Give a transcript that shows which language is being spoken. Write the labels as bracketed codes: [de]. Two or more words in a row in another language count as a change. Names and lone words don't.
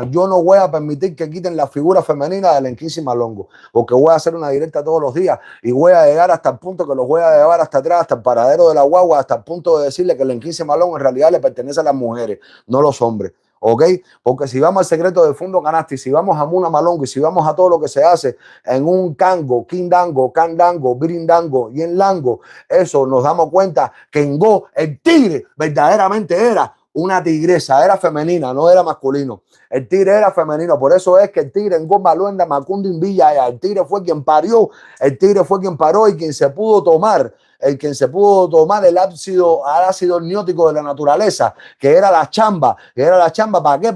[es] Yo no voy a permitir que quiten la figura femenina del Enquisi Malongo, porque voy a hacer una directa todos los días y voy a llegar hasta el punto que los voy a llevar hasta atrás, hasta el paradero de la guagua, hasta el punto de decirle que el Enquisi Malongo en realidad le pertenece a las mujeres, no a los hombres. ¿Ok? Porque si vamos al secreto de Fundo Canasti, si vamos a Muna Malongo y si vamos a todo lo que se hace en un cango, quindango, candango, birindango y en lango, eso nos damos cuenta que en Go el tigre verdaderamente era una tigresa, era femenina, no era masculino. El tigre era femenino, por eso es que el tigre en Go Maluenda, Macondo en Villa, el tigre fue quien parió, el tigre fue quien paró y quien se pudo tomar el ácido niótico de la naturaleza, que era la chamba, ¿para qué?